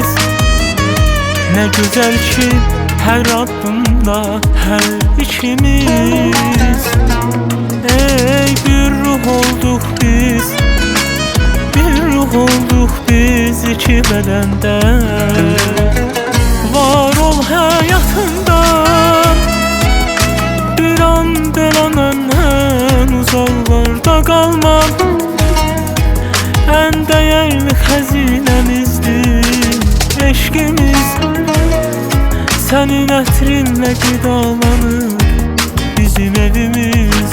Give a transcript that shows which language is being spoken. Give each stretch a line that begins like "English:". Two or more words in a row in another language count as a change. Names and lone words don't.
Turkish: Ne güzel ki her addımda her ikimiz. Ey bir ruh olduk biz, bir ruh olduk biz iki bedende. Var ol hayatında, bir an
Azerbaijani: belə məndən uzaqlarda qalma.
Turkish: En değerli hazinemizdir eşkimiz.
Azerbaijani: Senin ətrinlə qidalanır bizim evimiz.